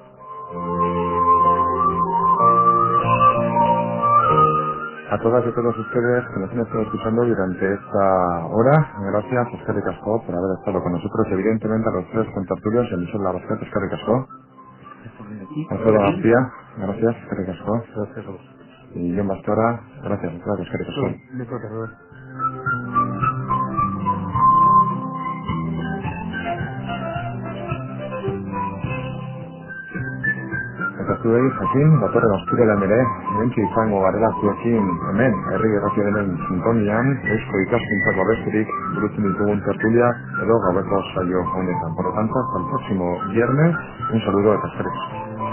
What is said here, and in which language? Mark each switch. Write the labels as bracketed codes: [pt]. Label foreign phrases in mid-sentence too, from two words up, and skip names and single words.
[es] A todas y a todos ustedes que nos han estado escuchando durante esta hora, gracias, [eu] Eskerrik asko, [es] por haber estado con nosotros. Evidentemente a los tres contertulios, Eliseo Larrascat, [eu] Eskerrik asko. [es] Alfredo García, gracias, [eu] Eskerrik asko. [es] Gracias a vos. Y Jon Bastora, gracias, [eu] Eskerrik asko. Eta zuei, jakin, datorren ostirelan ere, bentsi izango garela zuekin hemen, herri erratioaren sintonian, eusko ikaskuntzako besterik burutzen ditugun tertulia edo gaueko saio honetan. [es] Por lo tanto, hasta el próximo viernes, un saludo [eu] eta eskerrik asko.